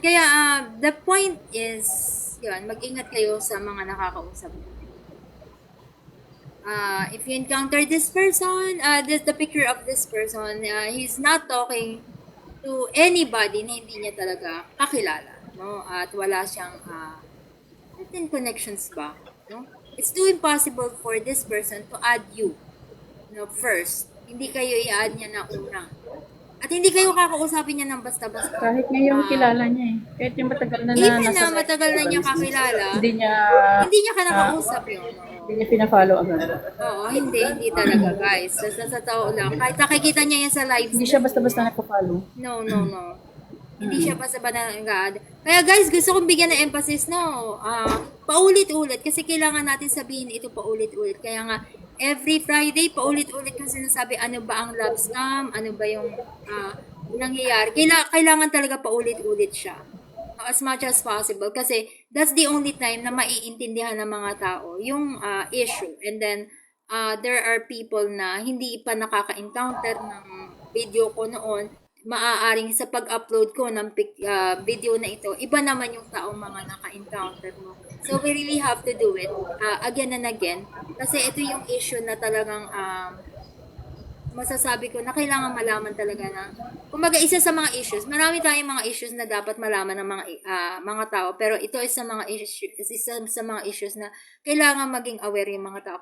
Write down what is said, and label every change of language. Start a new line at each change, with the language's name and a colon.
Filipino: Kaya
English: the point is,
Filipino: yun, mag-ingat kayo sa mga nakakausap.
English: If you encounter this person, the picture of this person, he's not talking to anybody
Filipino: na hindi niya talaga kakilala,
English: no?
Filipino: At wala siyang
English: certain connections
Filipino: ba, no?
English: It's too impossible for this person to add you, no, first.
Filipino: Hindi kayo i-add niya na una. At hindi kayo kakausapin niya ng basta-basta. Kahit ngayon kilala niya eh. Kahit yung matagal na
English: Even
Filipino: nasa na matagal na niya kakilala, hindi niya ka nakausap yun. hindi niya pina-follow agad. Oo, hindi talaga, guys. Sa tao lang. Kahit nakikita niya yan sa live. Hindi siya basta-basta nagpa-follow.
English: No.
Filipino: Hindi siya basta-basta nag-add. Kaya guys, gusto kong bigyan ng emphasis, no? Paulit-ulit. Kasi kailangan natin sabihin ito paulit-ulit. Kaya nga,
English: every Friday,
Filipino: paulit-ulit kung sinasabi, ano ba ang love scam? Ano ba yung nangyayari? Kailangan talaga paulit-ulit siya.
English: As much as possible.
Filipino: Kasi
English: that's the only time
Filipino: na maiintindihan ng mga tao yung
English: issue. And then, there are people
Filipino: na hindi pa nakaka-encounter ng video ko noon. Maaaring sa pag-upload ko ng video na ito, iba naman yung taong mga naka-encounter mo.
English: So, we really have to do it again and again.
Filipino: Kasi ito yung issue na talagang masasabi ko na kailangan malaman talaga na, kumbaga isa sa mga issues, marami tayong mga issues na dapat malaman ng mga tao, pero ito isa sa mga issues na kailangan maging aware yung mga tao.